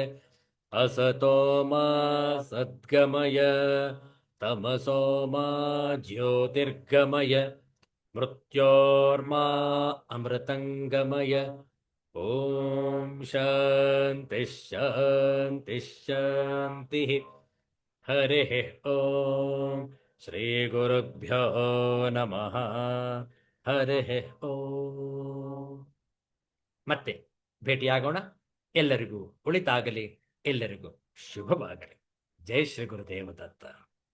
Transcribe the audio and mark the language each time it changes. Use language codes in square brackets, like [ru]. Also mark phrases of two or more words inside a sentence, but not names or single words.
[sa] असतो मा सद्गमय तमसो मा ज्योतिर्गमय मृत्योर्मा अमृतंगमय. ओम शांति शांति शांति. हरिः ओम श्री गुरुभ्यो नमः. हरिः ओम. [kn] ಮತ್ತೆ ಭೇಟಿಯಾಗೋಣ. ಎಲ್ಲರಿಗೂ ಒಳಿತಾಗಲಿ, ಎಲ್ಲರಿಗೂ ಶುಭವಾಗಲಿ. ಜೈ ಶ್ರೀ ಗುರುದೇವ ದತ್ತ.